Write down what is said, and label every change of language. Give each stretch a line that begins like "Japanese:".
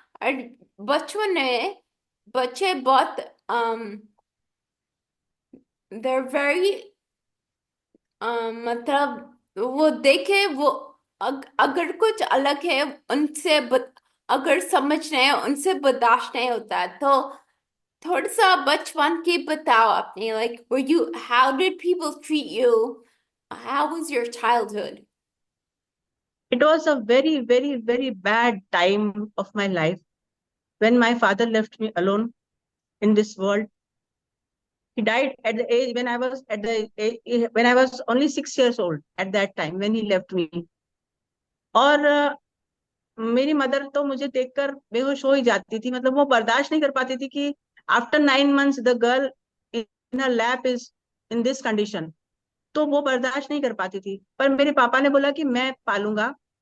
Hindi: और बचपन में बच्चे बहुत
English: they're very
Hindi: मतलब वो देखे वो, अगर कुछ अलग है उनसे अगर समझ नहीं है उनसे बर्दाश्त नहीं होता है, तो थोड़ा सा बचपन की बताओ अपनी,
English: like were you, how did people treat you, how was your childhood? It was a very very very bad time of my life when my father left me alone in this world. He died at the age when I was at the when I was only 6 years old at that time when he left me.
Hindi: और मेरी mother तो मुझे देखकर बेहोश हो ही जाती थी, मतलब वो बर्दाश्त नहीं कर पाती थी कि
English: After 9 months the girl in her lap is in this condition.
Hindi: तो वो बर्दाश्त नहीं कर पाती थी, पर मेरे पापा ने बोला कि मैं पालूंगा।